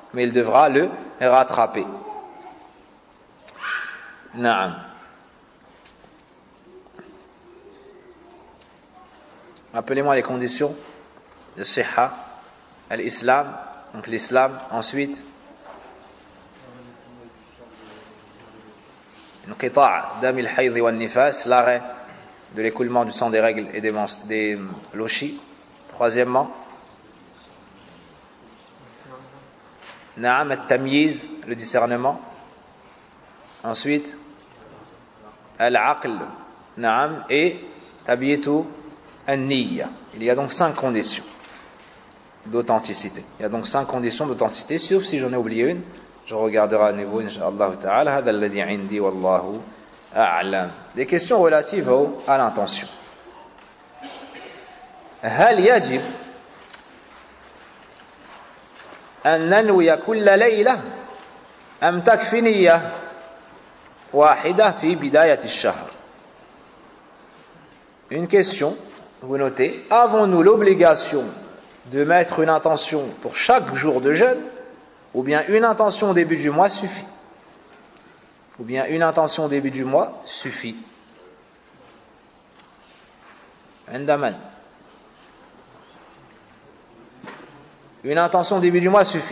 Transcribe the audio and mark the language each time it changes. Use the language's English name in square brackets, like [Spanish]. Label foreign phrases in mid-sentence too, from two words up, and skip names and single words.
[French] Naam. Rappelez-moi les conditions de Sihha, l'islam, donc l'islam, ensuite [Arabic] انقطاع دم الحيض والنفاس, [French] l'arrêt de l'écoulement du sang des règles et des lochis. Troisièmement, [Arabic] نعم التمييز, [French] le discernement. Ensuite, [Arabic] العقل نعم, et تبييت النية. [French] Il y a donc 5 conditions d'authenticité. Sauf si j'en ai oublié une. Je regarderai à nouveau, [Arabic] إن شاء الله تعالى. هذا الذي عندي والله أعلم. [French] Des questions relatives à l'intention. [Arabic] هل يجب أن ننوي كل ليلة أم تكفي نية واحدة في بداية الشهر? [French] Une question, vous notez, avons-nous l'obligation de mettre une intention pour chaque jour de jeûne, ou bien une intention au début du mois suffit? عندما une intention au début du mois suffit.